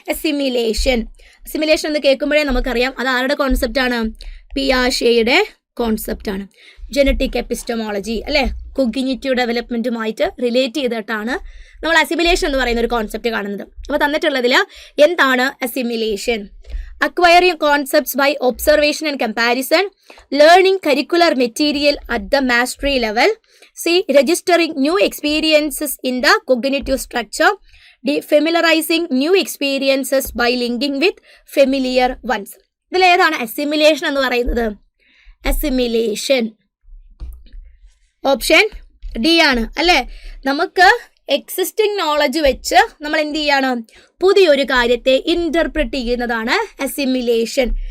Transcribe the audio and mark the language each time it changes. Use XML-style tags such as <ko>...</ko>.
<ml>Assimilation എന്ന് കേൾക്കുമ്പോഴേ നമുക്കറിയാം അത് ആരുടെ കോൺസെപ്റ്റാണ്, പിയാഷെയുടെ കോൺസെപ്റ്റാണ്. ജനറ്റിക് എപ്പിസ്റ്റമോളജി, അല്ലേ, കൊഗ്നിറ്റീവ് ഡെവലപ്മെൻറ്റുമായിട്ട് റിലേറ്റ് ചെയ്തിട്ടാണ് നമ്മൾ അസിമിലേഷൻ എന്ന് പറയുന്ന ഒരു കോൺസെപ്റ്റ് കാണുന്നത്. അപ്പോൾ തന്നിട്ടുള്ളതിൽ എന്താണ് assimilation?</ml> <en>acquiring concepts by observation and comparison, learning curricular material at the mastery level, C. registering new experiences in the cognitive structure, D. familiarizing new experiences by linking with familiar ones.</en> <ml>ഇതിൽ ഏതാണ് assimilation എന്ന് പറയുന്നത്? Assimilation option D ആണ്, അല്ലേ. നമുക്ക് existing knowledge വെച്ച് നമ്മൾ എന്ത് ചെയ്യാണ്, പുതിയൊരു കാര്യത്തെ ഇൻ്റർപ്രറ്റ് ചെയ്യുന്നതാണ് അസിമിലേഷൻ.</ml>